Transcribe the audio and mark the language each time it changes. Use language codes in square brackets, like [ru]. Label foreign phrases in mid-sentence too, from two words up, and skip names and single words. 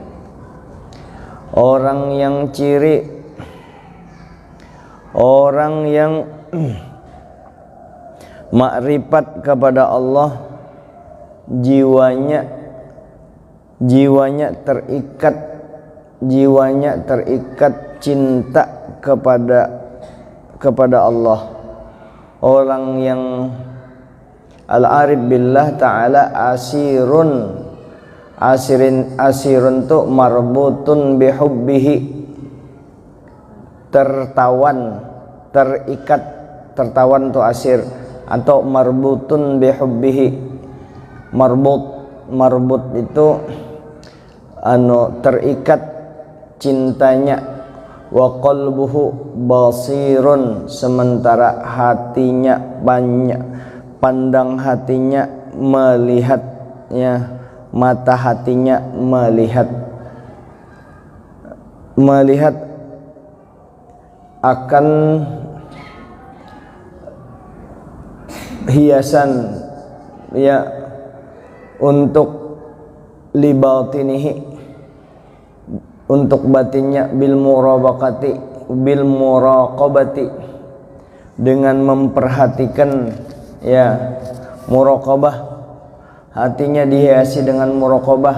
[id] Orang yang makrifat kepada Allah, jiwanya terikat cinta kepada Allah. Orang yang [ar] al-arif billah ta'ala asirun tuh marbutun bihubbihi, [id] tertawan tuh asir, atau [ar] marbutun bihubbihi. [id] Marbut itu terikat cintanya. [ar] Wa qalbuhu basirun, [id] sementara hatinya pandang hatinya melihatnya, mata hatinya melihat akan hiasan ya untuk libatinihi, untuk batinnya, [ar] bil muraqabati, [id] dengan memperhatikan ya, muraqabah, hatinya dihiasi dengan muraqabah.